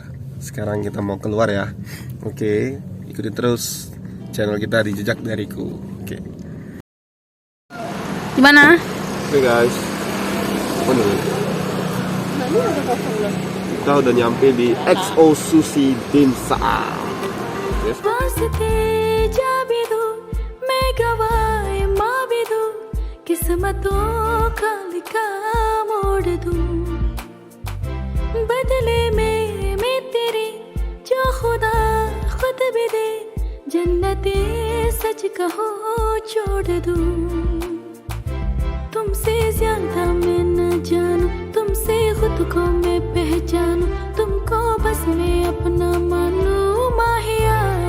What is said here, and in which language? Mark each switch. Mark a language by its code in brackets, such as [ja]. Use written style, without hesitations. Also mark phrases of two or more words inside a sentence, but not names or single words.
[id] Sekarang kita mau keluar ya. Oke, ikutin terus channel kita di Jejak Dariku. Oke. Gimana? Oke guys. Kita udah nyampe di XO Sushi Dimsum. Yes. [hi] किस्मतों का लिखा मोड़ दूं बदले में तेरे जो खुदा खुद भी दे जन्नते सच कहो छोड़ दूं तुमसे ज्यादा मैं न जानूं तुमसे खुद को मैं पहचानूं तुमको बस मैं अपना मानूं माहिया